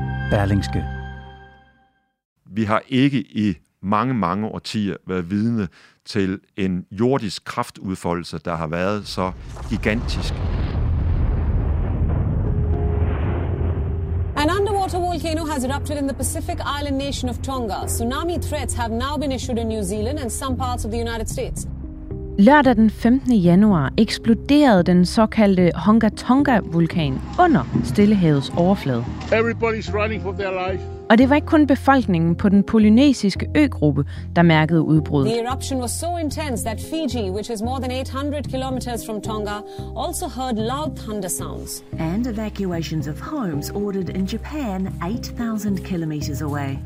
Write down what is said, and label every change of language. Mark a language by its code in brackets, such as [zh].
[da] Berlingske. Vi har ikke i mange, mange årtier været vidne til en jordisk kraftudfoldelse, der har været så gigantisk. [en] An underwater volcano has erupted in the Pacific island nation of Tonga. Tsunami threats have now been issued in New Zealand and some parts of the United States. [da] Lørdag den 15. januar eksploderede den såkaldte Hunga Tonga-vulkan under Stillehavets overflade. [en] Everybody's running for their life. [da] Og det var ikke kun befolkningen på den polynesiske øgruppe, der mærkede udbruddet. [en] The eruption was so intense that Fiji, which is more than 800 kilometers from Tonga, also heard loud thunder sounds. And evacuations of homes ordered in Japan 8,000 kilometers away.